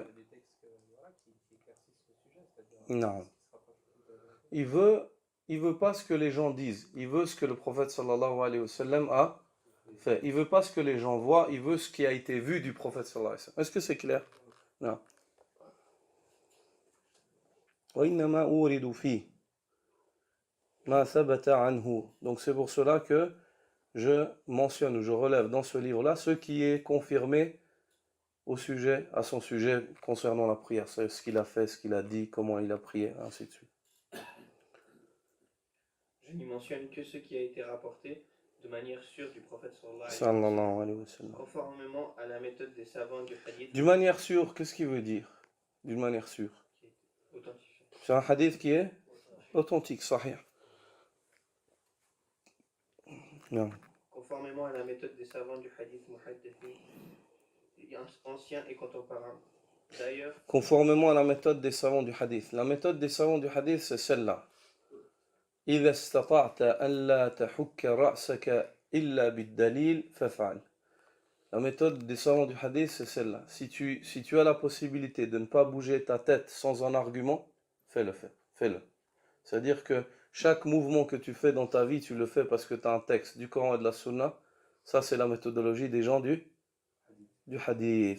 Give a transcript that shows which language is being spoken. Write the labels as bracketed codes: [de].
[fr] Il veut des textes voilà, qui éclaircissent le sujet, c'est-à-dire Non. ce qui se rapproche le plus de la vérité. Il veut pas ce que les gens disent. Il veut ce que le prophète sallallahu alayhi wa sallam a fait. Il veut pas ce que les gens voient. Il veut ce qui a été vu du prophète sallallahu alayhi wa sallam. Est-ce que c'est clair? Non. [ar] وإنما أورد فيه ما ثبت عنه. [fr] Donc c'est pour cela que je mentionne ou je relève dans ce livre-là ce qui est confirmé au sujet, à son sujet concernant la prière. C'est ce qu'il a fait, ce qu'il a dit, comment il a prié, ainsi de suite. Je n'y mentionne que ce qui a été rapporté de manière sûre du prophète Sallallahu alayhi wa sallam. conformément à la méthode des savants du hadith D'une manière sûre, qu'est-ce qu'il veut dire? D'une manière sûre. qui est authentifié. C'est un hadith qui est authentique, sahih. Non. Conformément à la méthode des savants du hadith muhaddithin, anciens et contemporains. D'ailleurs, Conformément à la méthode des savants du hadith. La méthode des savants du hadith, c'est celle-là. [ar] إذا استطعت أن لا تحك رأسك إلا بالدليل فافعل. [fr] La méthode des savants du hadith, c'est celle-là. Si tu as la possibilité de ne pas bouger ta tête sans un argument, fais-le. C'est-à-dire que chaque mouvement que tu fais dans ta vie, tu le fais parce que tu as un texte du Coran et de la Sunna. Ça, c'est la méthodologie des gens du hadith.